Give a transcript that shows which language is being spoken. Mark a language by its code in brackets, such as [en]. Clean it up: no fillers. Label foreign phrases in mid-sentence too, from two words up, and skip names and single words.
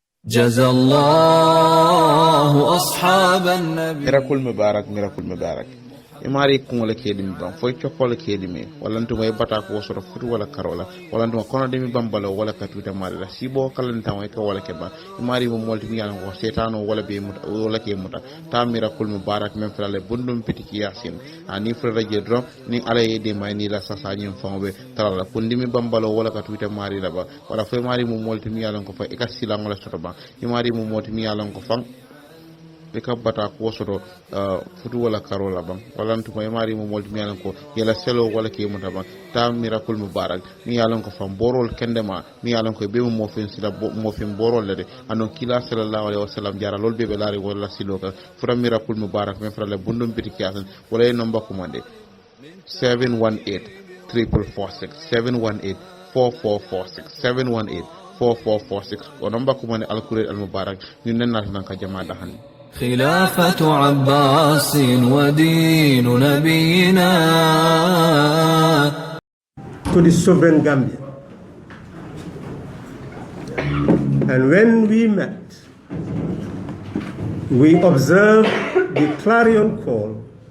[ar] جزى الله أصحاب النبي. [man] miracle mubarak imari kungole kedi mi bam foy chokole kedi mi wala ntuma e bata ko soro futu wala karola wala ntuma kono de mi bambalo wala katuta mari la sibo kalanta way ko wala keba imari mo molti mi yana ko setano wala be muta wala ke muta ta miracle mubarak men frale bundum pitiki yasin ani frale je dro ni ala yede may ni la sasa nyim fambe tarala pundi mi bambalo wala katuta mari la ba wala foy mari mo molti mi yana ko fa e kasila ngola soto ba imari mo molti mi yana ko fang be kabbata ko soto futu wala karola bang wala ntuma mari mo moldi mi yalan ko yela selo wala ke mo taban ta miracle mubarak mi yalan ko fam borol kendema mi yalan ko be mo fen sila mo fen borol de anon kila [ar] صلى الله عليه وسلم [man] jara lol be laari wala silo ka fura miracle mubarak men fura le bundum biti kiasan wala e nomba ko mande 718 4446 718 4446 718 4446 o nomba ko mande alkured al mubarak ni nenna tan ka jamaada han [ar] خلافة عباس ودين نبينا. [en] To the sovereign Gambia. And when we met, we observed the clarion call